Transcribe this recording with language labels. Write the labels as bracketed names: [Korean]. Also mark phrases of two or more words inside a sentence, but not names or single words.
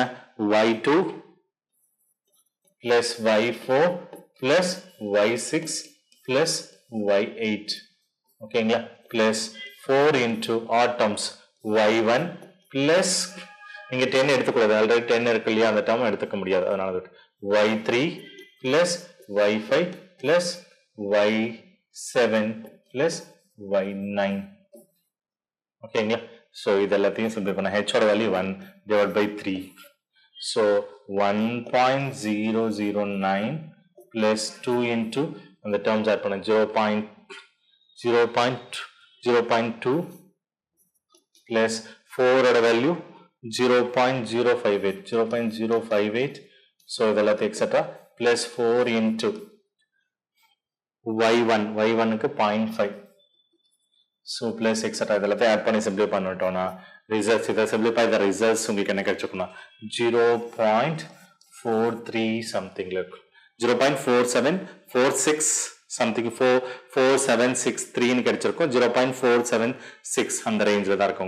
[English] y2 plus y4 plus y6 plus y8. [Tamil] ஓகேங்களா? [English] plus 4 into odd terms y1 plus [Tamil] நீங்க 10 எடுத்துக்கூடாது. ஆல்ரெடி 10 இருக்கு இல்லையா? அந்த டேர்ம் எடுத்துக்க முடியாது. அதனால [English] y3 plus y5 plus y7 plus y9. [Tamil] ஓகேங்களா? so இதெல்லாத்தையும் simplify பண்ணா h ஓட வேல்யூ 1 [English] divided by [Tamil] 3. so 1.009 [English] plus 2 into [Tamil] அந்த [English] terms add [Tamil] பண்ண 0.2 plus 4 ஓட வேல்யூ 0.058 so இதெல்லாத்தையும் [English] etc plus 4 into y1 [Tamil] க்கு 0.5 [English] so plus etc [Tamil] இதெல்லாத்தையும் ஆட் பண்ணி சிம்பிளிஃபை பண்ணிட்டோம்னா ரிசல்ட்ஸ் இதை [English] simplify the results [Tamil] உங்களுக்கு என்ன கிடைச்சிருக்கும்னா 0.43 சம்திங்ல இருக்கும். 0.4746 சம்திங் 4763 ன்னு கிடைச்சிருக்கும். 0.476 அந்த ரேஞ்சில தான் இருக்கும்.